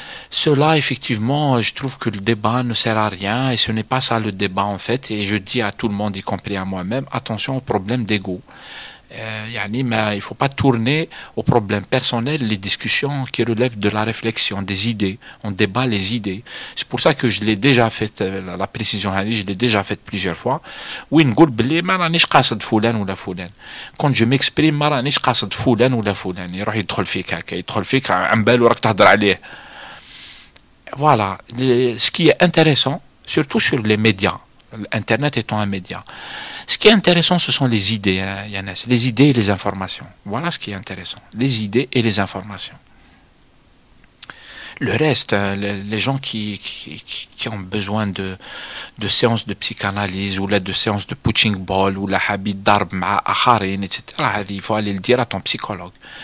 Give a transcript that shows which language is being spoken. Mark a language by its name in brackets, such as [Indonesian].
[French] Cela, effectivement, je trouve que le débat ne sert à rien et ce n'est pas ça le débat en fait. Et je dis à tout le monde, y compris à moi-même, attention au problème d'ego. [Arabic] يعني [French] il faut pas tourner aux problèmes personnels les discussions qui relèvent de la réflexion, des idées. On débat les idées. C'est pour ça que je l'ai déjà fait, la précision, je l'ai déjà faite plusieurs fois. [Arabic] Oui, نقول بلي ما رانيش قاصد فلان ولا فلان. [French] Quand je m'exprime [Arabic] ما رانيش قاصد فلان ولا فلان. يروح يدخل فيك هكا، يدخل فيك عن بالو راك تهضر عليه. [French] Voilà. Ce qui est intéressant, surtout sur les médias, Internet étant un média. Ce qui est intéressant, ce sont les idées, hein, Yannès, les idées et les informations. Voilà ce qui est intéressant, les idées et les informations. Le reste, les gens qui ont besoin de séances de psychanalyse ou là, de séances de punching ball ou la habit d'arb ma akharin, etc., il faut aller le dire à ton psychologue.